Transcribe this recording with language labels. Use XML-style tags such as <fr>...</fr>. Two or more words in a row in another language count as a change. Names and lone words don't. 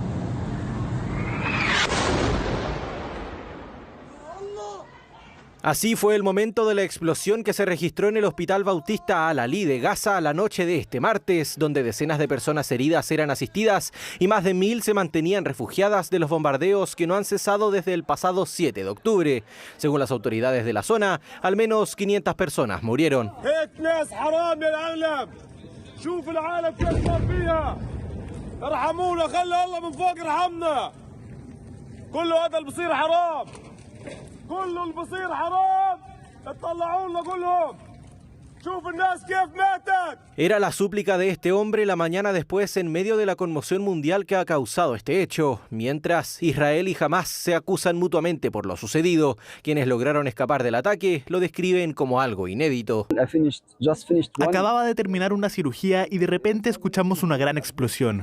<es>Así fue el momento de la explosión que se registró en el Hospital Bautista Al-Ali de Gaza la noche de este martes, donde decenas de personas heridas eran asistidas y más de 1000 se mantenían refugiadas de los bombardeos que no han cesado desde el pasado 7 de octubre. Según las autoridades de la zona, al menos 500 personas murieron.</es> <ar>كله اللي بصير حرام اطلعوا لنا كلهم شوف الناس كيف ماتت.</ar> <es>Era la súplica de este hombre la mañana después en medio de la conmoción mundial que ha causado este hecho, mientras Israel y Hamás se acusan mutuamente por lo sucedido. Quienes lograron escapar del ataque lo describen como algo inédito. Acababa de terminar una cirugía y de repente escuchamos una gran explosión.</es>